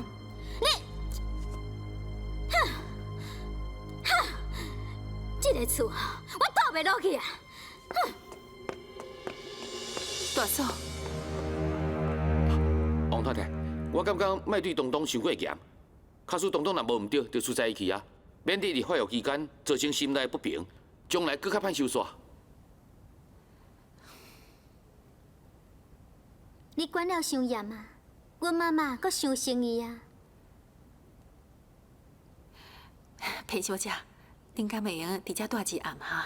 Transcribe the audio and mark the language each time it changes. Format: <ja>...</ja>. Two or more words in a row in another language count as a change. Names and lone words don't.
<nan>你，这个厝我住袂落去啊！大嫂，王太太，我感觉莫对东东伤过严。假使东东若无毋对，就出在去啊，免得伫发育期间造成心内不平，将来更较歹收煞。你管了伤严啊！阮妈妈阁伤生意啊！裴小姐，恁敢会用伫遮住一暗哈？</nan>